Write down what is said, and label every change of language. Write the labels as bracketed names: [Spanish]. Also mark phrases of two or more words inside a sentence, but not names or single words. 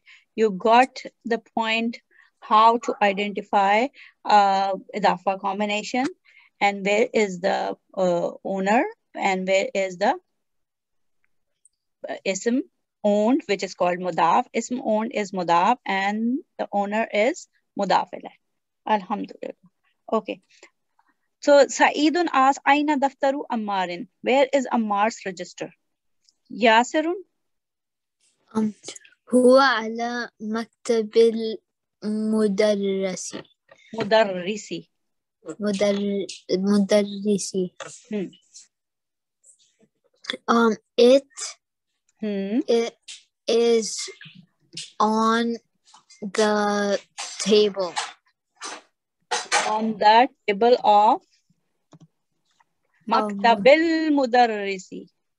[English] You got the point how to identify Idafa combination and where is the owner and where is the ism owned, which is called mudaf. Ism owned is mudaf and the owner is [Arabic] مضاف إليه. [English] Alhamdulillah. Okay. So Saeedun asks, [Arabic] أين دفتر عمارٍ? [English] Where is Ammar's register? Yasirun? [Arabic] هو على مكتب المدرس. مدرسي. مدرسي. [English] It is on the table. On the table of [Arabic] مكتب المدرس.